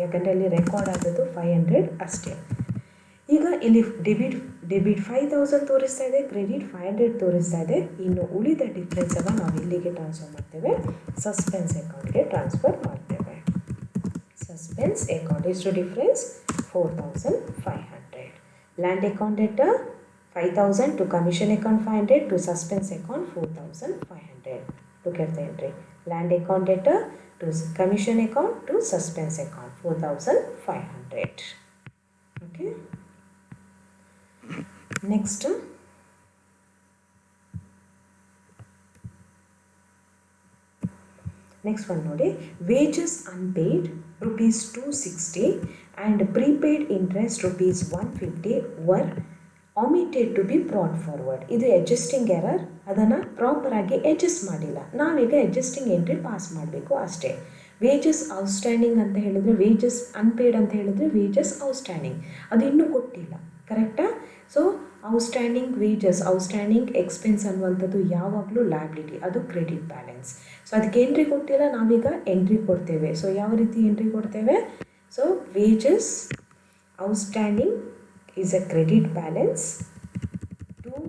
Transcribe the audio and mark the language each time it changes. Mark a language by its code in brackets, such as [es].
[kn] ಯಾಕಂದರೆ ಅಲ್ಲಿ ರೆಕಾರ್ಡ್ ಆಗೋದು 500 ಅಷ್ಟೇ. ಈಗ ಇಲ್ಲಿ ಡೆಬಿಟ್ 5,000 ತೋರಿಸ್ತಾ ಇದೆ, ಕ್ರೆಡಿಟ್ 500 ತೋರಿಸ್ತಾ ಇದೆ. ಇನ್ನು ಉಳಿದ ಡಿಫ್ರೆನ್ಸನ್ನು ನಾವು ಇಲ್ಲಿಗೆ ಟ್ರಾನ್ಸ್ಫರ್ ಮಾಡ್ತೇವೆ, ಸಸ್ಪೆನ್ಸ್ ಅಕೌಂಟ್ಗೆ ಟ್ರಾನ್ಸ್ಫರ್ ಮಾಡ್ತೇವೆ. ಸಸ್ಪೆನ್ಸ್ ಅಕೌಂಟ್ ಎಷ್ಟು difference? 4,500. [en] Land account debtor 5,000 to commission account 500 to suspense account 4,500. Look at the entry. Land account debtor to commission account to suspense account 4,500. Okay. Next. Next one [kn] ನೋಡಿ. [en] Wages unpaid rupees 260 and prepaid interest rupees 150 were omitted to be brought forward. [kn] ಇದು adjusting error. ಅದನ್ನು ಪ್ರಾಪರಾಗಿ adjust ಮಾಡಿಲ್ಲ. ನಾವೀಗ adjusting entry pass ಮಾಡಬೇಕು ಅಷ್ಟೇ. Wages outstanding ಅಂತ ಹೇಳಿದ್ರೆ, wages unpaid ಅಂತ ಹೇಳಿದ್ರೆ ವೇಜಸ್ ಔಟ್ಸ್ಟ್ಯಾಂಡಿಂಗ್, ಅದು ಇನ್ನೂ ಕೊಟ್ಟಿಲ್ಲ. ಕರೆಕ್ಟಾ? So outstanding wages, outstanding expense ಅನ್ನುವಂಥದ್ದು ಯಾವಾಗಲೂ ಲಯಬಿಲಿಟಿ, ಅದು ಕ್ರೆಡಿಟ್ ಬ್ಯಾಲೆನ್ಸ್. ಸೊ ಅದಕ್ಕೆ ಎಂಟ್ರಿ ಕೊಟ್ಟಿಲ್ಲ, ನಾವೀಗ ಎಂಟ್ರಿ ಕೊಡ್ತೇವೆ. ಸೊ ಯಾವ ರೀತಿ ಎಂಟ್ರಿ ಕೊಡ್ತೇವೆ? [en] so wages outstanding is a credit balance to